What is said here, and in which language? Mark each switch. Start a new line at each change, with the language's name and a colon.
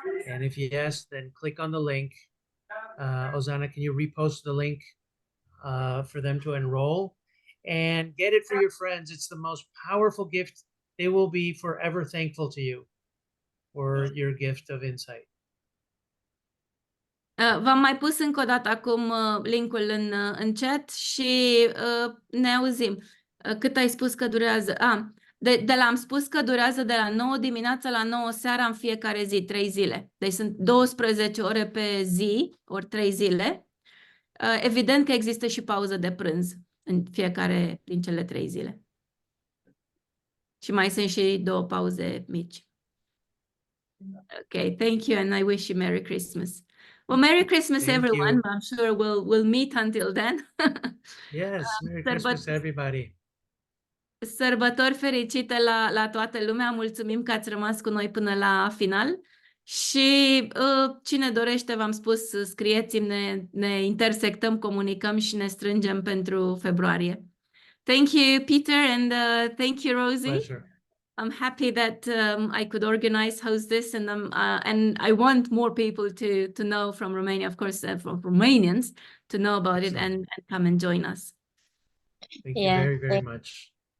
English: And if yes, then click on the link. Ozana, can you repost the link for them to enroll and get it for your friends? It's the most powerful gift. They will be forever thankful to you for your gift of insight.
Romanian: V-am mai pus încă o dată acum linkul în chat și ne auzim. Cât ai spus că durează? Am spus că durează de la 9 dimineața la 9 seara în fiecare zi, 3 zile. Deci sunt 12 ore pe zi, ori 3 zile. Evident că există și pauză de prânz în fiecare din cele 3 zile. Și mai sunt și 2 pauze mici.
English: Okay, thank you, and I wish you Merry Christmas. Well, Merry Christmas, Thank everyone. you. I'm sure we'll meet until then. Yes, Merry Christmas, everybody.
Romanian: Sărbători fericite la toată lumea. Mulțumim că ați rămas cu noi până la final. Și cine dorește, v-am spus, scrieți-mi, ne intersectăm, comunicăm și ne strângem pentru februarie.
English: Thank you, Peter, and thank you, Rosie. Pleasure. I'm happy that I could host this, and I want more people to know from Romania, of course, from Romanians to know about it and come and join us. Thank you very, very much.